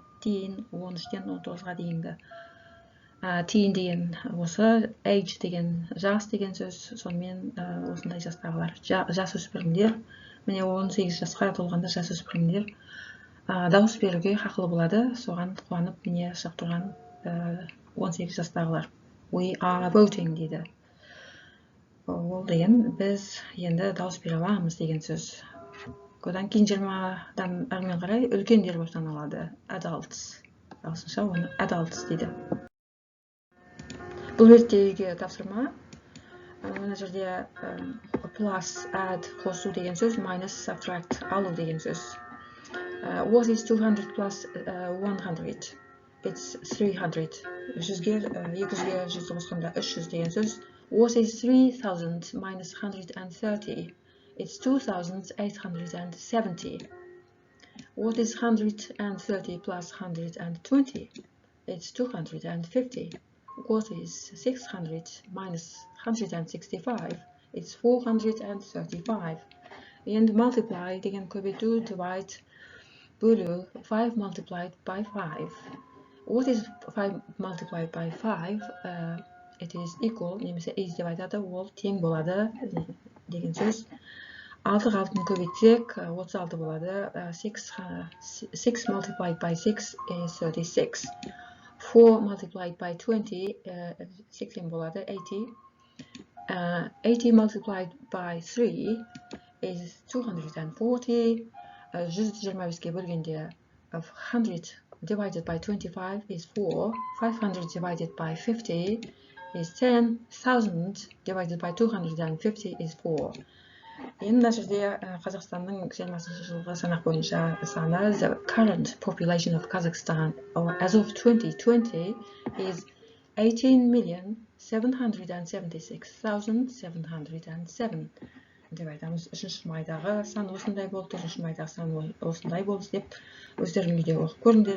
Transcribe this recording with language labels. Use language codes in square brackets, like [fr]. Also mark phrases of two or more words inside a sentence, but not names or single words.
[kk] Teen 13-тен 19-ға дейінгі. Teen деген осы age деген жас деген сөз, сонымен осындай жастағылар. Жасөспірімдер, міне 18 жасқа толғанда жасөспірімдер дауыс беруге хақылы болады. Соған қуанып міне шығып тұрған 18 жастағылар. [en] We are voting дейді. [kk] Ол деген біз енді дауыс бере аламыз деген сөз. Одан кейін 20-дан әрмен қарай үлкендер болып саналады. Adults. Ағылшынша оны adults дейді. Бұл беттегі тапсырма. Мына жерде [en] plus, add, [kk] қосу деген сөз, [en] minus, subtract, [kk] алу деген сөз. [en] What is 200 plus 100? It's 300. [kk] 200-ге 100 қосқанда 300 деген сөз. [en] What is 3000 minus 130? It's 2870. What is 130 plus 120? It's 250. What is 600 minus 165? It's 435. And multiply [kk] деген көбейту, [en] divide, бөлу, 5 multiplied by 5. What is 5 multiplied by 5? It is equal, [kk] немесе is деп айтады, ол тең болады деген сөз. алтыны көбейтсек 36 болады. [en] 6 multiplied by 6 is 36. 4 multiplied by 20 80 болады. 80. 80 multiplied by 3 is 240. [kk] 125-ге бөлгенде [en] 100 divided by 25 is 4. 500 divided by 50 is 10. 1000 divided by 250 is 4. [kk] Енді мына жерде Қазақстанның 20-шы жылғы санақ бойынша саны, [en] the current population of Kazakhstan as of 2020 is 18,776,707 [kk] деп айтамыз. Үшінші майдағы сан осындай болды, төртінші майдағы сан осындай болды деп өздеріңіз де оқып көріңдер.